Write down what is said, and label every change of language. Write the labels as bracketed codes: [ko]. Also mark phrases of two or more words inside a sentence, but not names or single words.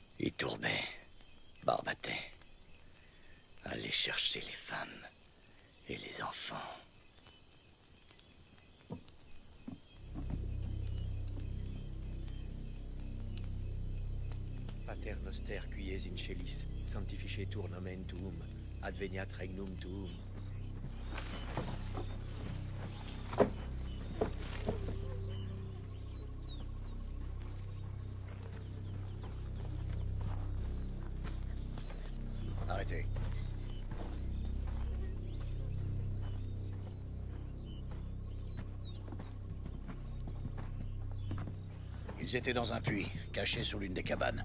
[fr] Iturbé, Barbaté. Allez chercher les femmes et les enfants. [la] Pater noster qui es in celis, sanctificetur nomen tuum, adveniat regnum tuum. [fr] Arrêtez. Ils étaient dans un puits, cachés sous l'une des cabanes.